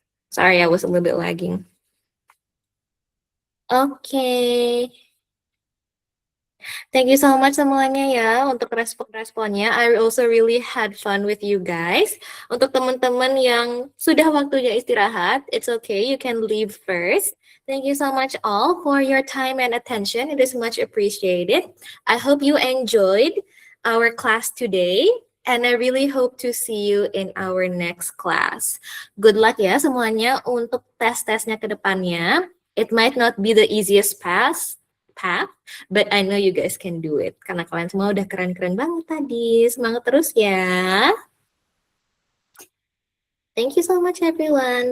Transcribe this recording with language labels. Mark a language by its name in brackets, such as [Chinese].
[English] Sorry, I was a little bit lagging. Okay. Thank you so much [Indonesian] semuanya ya untuk respon-responnya. [English] I also really had fun with you guys. [Indonesian] Untuk teman-teman yang sudah waktunya istirahat, [English] it's okay, you can leave first. Thank you so much all for your time and attention. It is much appreciated. I hope you enjoyed our class today. And I really hope to see you in our next class. Good luck [Indonesian] ya semuanya untuk tes-tesnya ke depannya. [English] It might not be the easiest path, but I know you guys can do it. [Indonesian] Karena kalian semua udah keren-keren banget tadi. Semangat terus ya. [English] Thank you so much everyone.